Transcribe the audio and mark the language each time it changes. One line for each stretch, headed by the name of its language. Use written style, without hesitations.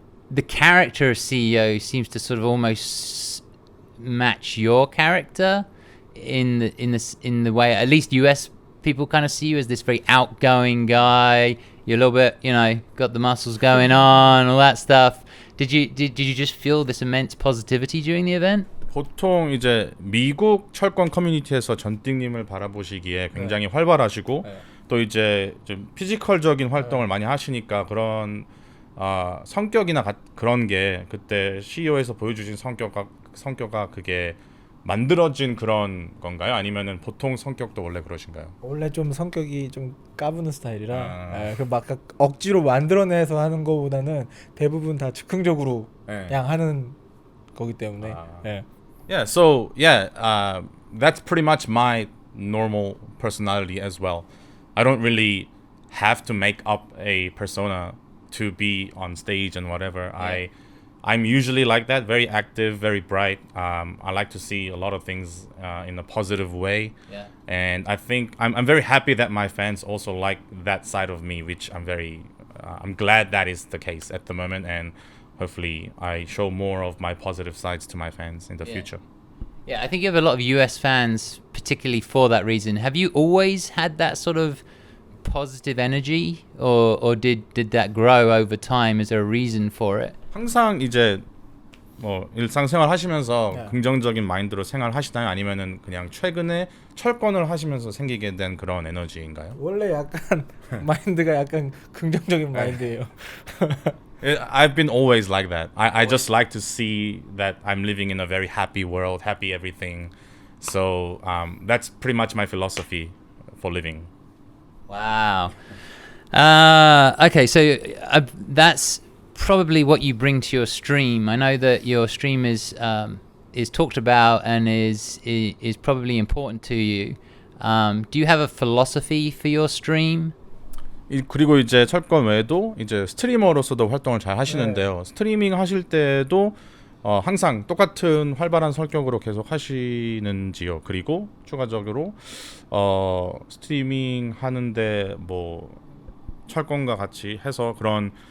English: The character of CEO seems to sort of almost match your character in the way at least US people kind of see you as this very outgoing guy. You're a little bit, got the muscles going on, all that stuff. Did you just feel this immense positivity during the event?
Korean: 보통 이제 미국 철권 커뮤니티에서 전띵님을 바라보시기에 굉장히 활발하시고 또 이제 좀 피지컬적인 활동을 많이 하시니까 그런 성격이나 그런 게 그때 CEO에서 보여주신 성격가 그게 만들어진 그런 건가요? 아니면은 보통 성격도 원래 그러신가요? 원래 좀 성격이 좀 까부는 스타일이라 막 억지로 만들어내서 하는 거보다는 대부분 다 즉흥적으로 그냥 하는 거기 때문에.
English: That's pretty much my normal personality as well. I don't really have to make up a persona to be on stage and whatever. I'm usually like that, very active, very bright. I like to see a lot of things in a positive way. And I think I'm very happy that my fans also like that side of me, which I'm glad that is the case at the moment. And hopefully I show more of my positive sides to my fans in the future. Yeah, I think you have a lot of US fans, particularly for that reason. Have you always had that sort of positive energy, or did that grow over time? Is there a reason for it?
Korean: 항상 이제 뭐 일상생활 하시면서 긍정적인 마인드로 생활하시나요? 아니면은 그냥 최근에 철권을 하시면서 생기게 된 그런 에너지인가요? 원래 약간 마인드가 약간 긍정적인 마인드예요.
English: I've been always like that. I just like to see that I'm living in a very happy world, happy everything. So that's pretty much my philosophy for living. Wow. Okay, so that's probably what you bring to your stream. I know that your stream is talked about and is probably important to you. Do you have a philosophy for your stream?
Korean: 그리고 이제 철권 외에도 이제 스트리머로서도 활동을 잘 하시는데요. 스트리밍 하실 때도 항상 똑같은 활발한 성격으로 계속 하시는지요? 그리고 추가적으로 스트리밍 하는데 뭐 철권과 같이 해서 그런